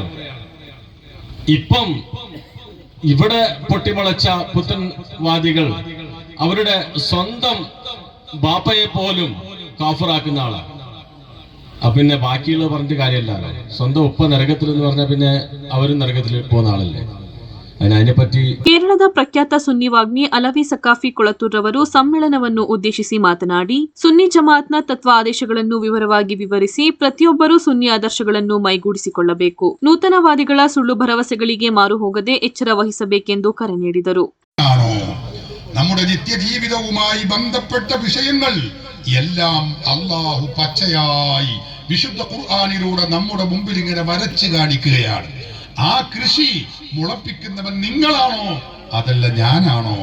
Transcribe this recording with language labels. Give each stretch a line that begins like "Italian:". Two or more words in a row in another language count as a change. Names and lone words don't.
Malayalam: ഇപ്പം ഇവിടെ പൊട്ടിമുളച്ച പുത്തൻവാദികൾ അവരുടെ സ്വന്തം ബാപ്പയെ പോലും കാഫിറാക്കുന്ന ആളാണ്. പിന്നെ ബാക്കിയുള്ളത് പറഞ്ഞിട്ട് കാര്യമല്ലല്ലോ. സ്വന്തം ഉപ്പ നരകത്തിൽ എന്ന് പറഞ്ഞാൽ പിന്നെ അവരും നരകത്തിൽ പോകുന്ന ആളല്ലേ. അതിനെപ്പറ്റി
Kannada: ಕೇರಳದ ಪ್ರಖ್ಯಾತ ಸುನ್ನಿ ವಾಗ್ಮಿ ಅಲವಿ ಸಕಾಫಿ ಕೊಳತ್ತೂರ್ ರವರು ಸಮ್ಮೇಳನವನ್ನು ಉದ್ದೇಶಿಸಿ ಮಾತನಾಡಿ, ಸುನ್ನಿ ಜಮಾತ್ನ ತತ್ವ ಆದೇಶಗಳನ್ನು ವಿವರವಾಗಿ ವಿವರಿಸಿ ಪ್ರತಿಯೊಬ್ಬರೂ ಸುನ್ನಿ ಆದರ್ಶಗಳನ್ನು ಮೈಗೂಡಿಸಿಕೊಳ್ಳಬೇಕು, ನೂತನವಾದಿಗಳ ಸುಳ್ಳು ಭರವಸೆಗಳಿಗೆ ಮಾರು ಹೋಗದೆ ಎಚ್ಚರ ವಹಿಸಬೇಕೆಂದು ಕರೆ ನೀಡಿದರು.
Malayalam: നമ്മുടെ നിത്യജീവിതവുമായി ബന്ധപ്പെട്ട വിഷയങ്ങൾ എല്ലാം അല്ലാഹു പച്ചയായി വിശുദ്ധ ഖുർആനിലൂടെ നമ്മുടെ മുമ്പിൽ ഇങ്ങനെ വരച്ചു കാണിക്കുകയാണ്. ആ കൃഷി മുളപ്പിക്കുന്നവൻ നിങ്ങളാണോ അതല്ല ഞാനാണോ?